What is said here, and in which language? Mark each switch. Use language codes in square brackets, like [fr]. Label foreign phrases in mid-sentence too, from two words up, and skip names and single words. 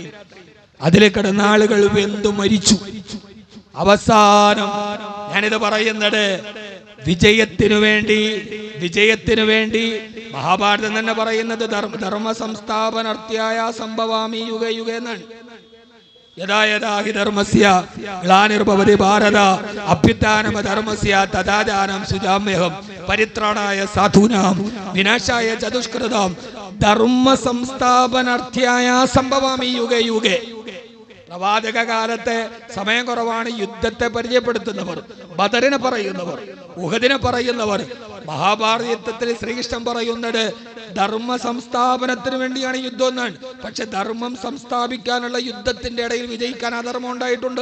[ml] അതിൽ കിടന്ന ആളുകൾ വെന്തു മരിച്ചു. അവസാനം ഞാനിത് പറയുന്നത് വിജയത്തിനു വേണ്ടി മഹാഭാരതം തന്നെ പറയുന്നത് [sa] ധർമ്മ സംസ്ഥാപനാർത്യായ സംഭവാമി യുഗ യുഗ [ml] എന്നാണ്. [sa] യഥാ യഥാ ഹി ധർമ്മസ്യ ഗ്ലാനിർഭവതി ഭാരത അഭ്യുത്ഥാനം ധർമ്മസ്യ തഥാചാരം സുജാമ്യഹം പരിത്രാണായ സാധൂനാം വിനാശായ ചതുഷ്കൃതം ധർമ്മ സംസ്ഥാപനാർത്ഥ്യായ സംഭവാമി യുഗേ യുഗേ. [ml] പ്രവാചക കാലത്തെ സമയം കുറവാണ്. യുദ്ധത്തെ പരിചയപ്പെടുത്തുന്നവർ, ബദറിനെ പറയുന്നവർ, ഉഹദിനെ പറയുന്നവർ. മഹാഭാരത യുദ്ധത്തിൽ ശ്രീകൃഷ്ണൻ പറയുന്നത് ധർമ്മ സംസ്ഥാപനത്തിന് വേണ്ടിയാണ് യുദ്ധം എന്നാണ്. പക്ഷെ ധർമ്മം സംസ്ഥാപിക്കാനുള്ള യുദ്ധത്തിന്റെ ഇടയിൽ വിജയിക്കാൻ അധർമ്മം ഉണ്ടായിട്ടുണ്ട്.